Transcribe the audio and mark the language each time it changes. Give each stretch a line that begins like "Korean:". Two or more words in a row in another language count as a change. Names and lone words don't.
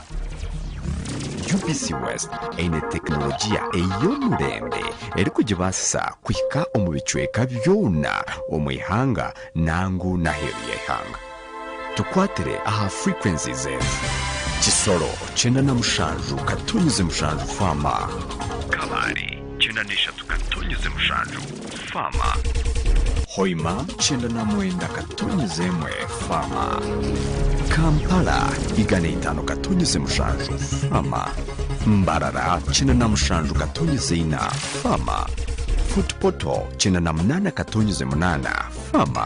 Nyankole: UBC West ine teknolojia ey'omurembe eri kugibasisa kwika omu bicweka byona omwihanga nangu naheru y'ihanga. Tukwatire aha frequencies zetu. Kisoro 97 katonyeze mushanju fama. Kabari 93 katonyeze mushanju fama. Hoima 99 katonyeze mwe fama. Kampala 5 katonyeze mushanju fama. Mbarara 97 katonyeze ina fama. Footpoto 98 katonyeze munana fama.